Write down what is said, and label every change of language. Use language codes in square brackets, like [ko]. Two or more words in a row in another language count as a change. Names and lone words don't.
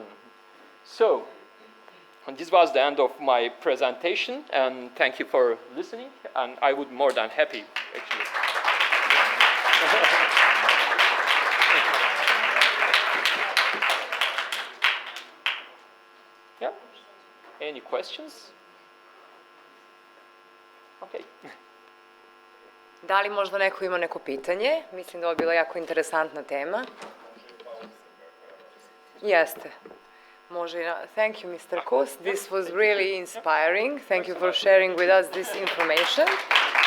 [en] So, and this was the end of my presentation, and thank you for listening, and I would be more than happy, actually. Yeah? Any questions? Okay. [sr] Da li možda neko ima neko pitanje? Mislim da ovo je bila jako interesantna tema. Jeste. [en] Thank you, Mr. Kus. This was really inspiring. Thank you for sharing with us this information.